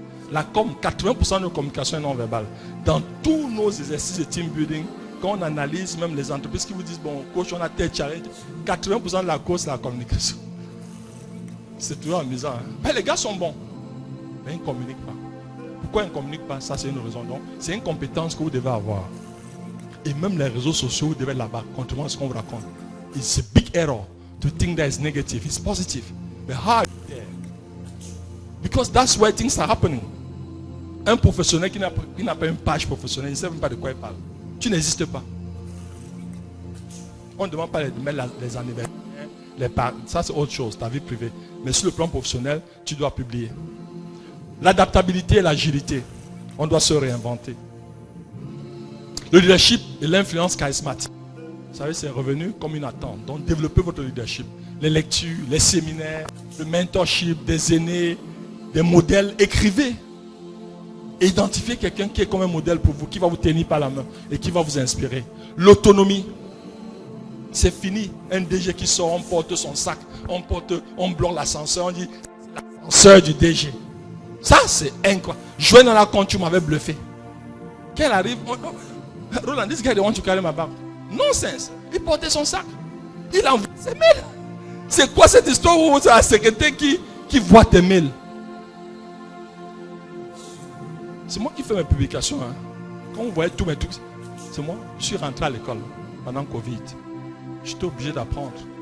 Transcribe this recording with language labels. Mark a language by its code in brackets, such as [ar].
[fr] La 80% de nos communications est non verbale. Dans tous nos exercices de team building, quand on analyse même les entreprises qui vous disent, bon, coach, on a tel challenge, 80% de la cause, c'est la communication. C'est toujours amusant. Hein? Mais les gars sont bons, mais ils ne communiquent pas. Pourquoi ils ne communiquent pas? Ça, c'est une raison. Donc, c'est une compétence que vous devez avoir. Et même les réseaux sociaux, vous devez être là-bas, contrairement à ce qu'on vous raconte. [en] It's a big error to think that it's negative. It's positive. But how are you there? Because that's where things are happening. [fr] Un professionnel qui n'a pas une page professionnelle, il ne sait même pas de quoi il parle. Tu n'existes pas. On ne demande pas de mettre les anniversaires, ça c'est autre chose, ta vie privée. Mais sur le plan professionnel, tu dois publier. L'adaptabilité et l'agilité, on doit se réinventer. Le leadership et l'influence charismatique. Vous savez, c'est revenu comme une attente. Donc, développez votre leadership. Les lectures, les séminaires, le mentorship, des aînés, des modèles. Écrivez. Identifiez quelqu'un qui est comme un modèle pour vous, qui va vous tenir par la main et qui va vous inspirer. L'autonomie. C'est fini. Un DG qui sort, on porte son sac, on bloque l'ascenseur, on dit l'ascenseur du DG. Ça, c'est incroyable. Jouer dans la compte, tu m'avais bluffé. Qu'elle arrive, [en] Roland, this guy, they want to carry my bag. Nonsense. [fr] Il portait son sac. Il envoie ses mails. C'est quoi cette histoire où c'est la secrétaire qui voit tes mails? C'est moi qui fais mes publications. Hein. Quand vous voyez tous mes trucs, c'est moi. Je suis rentré à l'école pendant Covid. J'étais obligé d'apprendre.